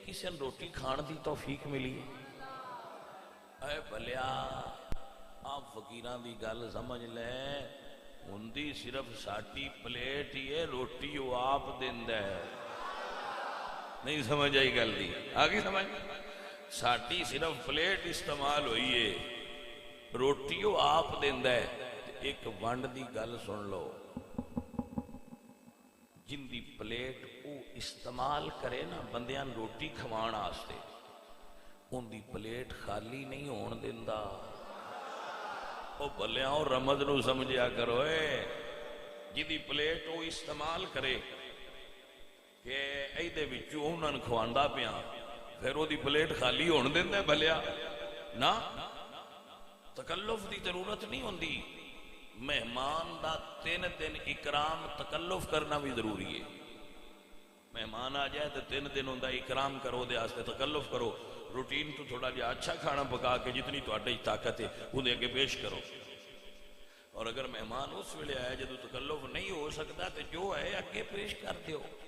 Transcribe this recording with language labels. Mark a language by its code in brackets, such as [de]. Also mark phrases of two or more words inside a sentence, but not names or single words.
[pa] کسی نے روٹی کھان دی توفیق ملی اے بھلیا آپ فقیران دی گل سمجھ لے ہندی صرف ساٹی پلیٹ ہی ہے روٹی وہ آپ دیندا ہے نہیں سمجھ آئی گل دی آگے سمجھ ساٹی صرف پلیٹ استعمال ہوئی ہے روٹی وہ آپ دیندا ہے ایک ونڈ دی گل سن لو جن دی پلیٹ او استعمال کرے نا بندیاں روٹی کھوان واسطے ان دی پلیٹ خالی نہیں ہون دیندا او بھلیاں او رمض نو سمجھیا کرو جن دی پلیٹ او استعمال کرے کہ ایدے وچوں انہاں نوں کھواندا پیاں پھر او دی پلیٹ خالی ہون دیندا بھلیا نا تکلف دی ضرورت نہیں ہوندی مہمان دا 3 دن اکرام تکلف کرنا بھی ضروری ہے مہمان آ جائے تو 3 دن ہوندہ اکرام کرو دے آستے تکلف کرو روٹین تو تھوڑا جا اچھا کھانا پکا کے جتنی تو اڈے طاقت ہے انہیں اگے پیش کرو اور اگر مہمان اس ویلے آئے جدو تکلف نہیں ہو سکتا تو جو ہے اگے پیش کر دیو